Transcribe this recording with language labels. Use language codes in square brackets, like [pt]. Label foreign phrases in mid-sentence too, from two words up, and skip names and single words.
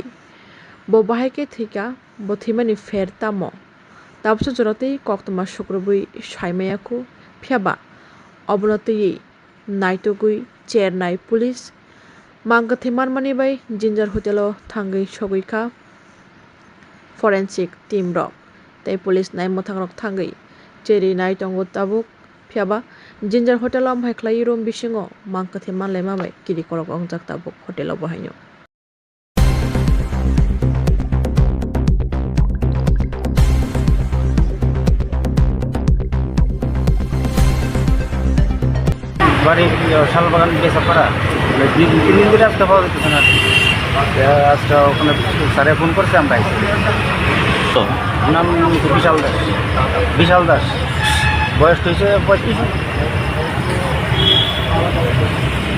[brx] ब बाहायके थैका ब थैमानि फेर तामो ताबसो जरतै कक्तमा शुक्रबुई साइमायाखु फियाबा अबनतयै नाइटुगुई चेरनाय पुलिस मांगथै मानमानि बै जिन्जार हटेलो थांगै सगैखा [en] forensic team [brx] रक तै पुलिस नाय मोथां रक थांगै चेरि नाय तंगो ताबुक फियाबा जिन्जार हटेलो amhaikhlai room bisingo मांगथै मानलाय माबाय किरि करक अंजाक ताबुक हटेलो बाहायनो [bn] বাড়ি শালবাগান বেসাপাড়া তিন দিন ধরে আসতে পাওয়া যেতেছে না আজকে ওখানে স্যারে ফোন করছে আমরা তো নাম বিশাল দাস বয়স হয়েছে 35।